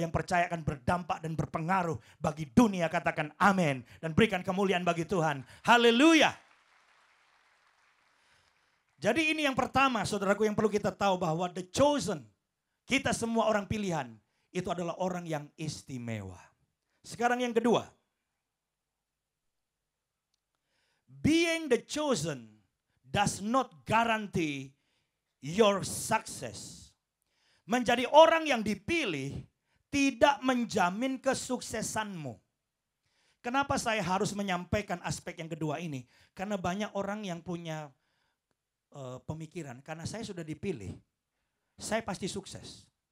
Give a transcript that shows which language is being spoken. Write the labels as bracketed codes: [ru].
[id] Yang percaya akan berdampak dan berpengaruh bagi dunia. Katakan amin. Dan berikan kemuliaan bagi Tuhan. Haleluya. Jadi ini yang pertama, saudaraku, yang perlu kita tahu bahwa the chosen, kita semua orang pilihan, itu adalah orang yang istimewa. Sekarang yang kedua. [en] Being the chosen does not guarantee your success. [id] Menjadi orang yang dipilih tidak menjamin kesuksesanmu. Kenapa saya harus menyampaikan aspek yang kedua ini? Karena banyak orang yang punya pemikiran, karena saya sudah dipilih, saya pasti sukses.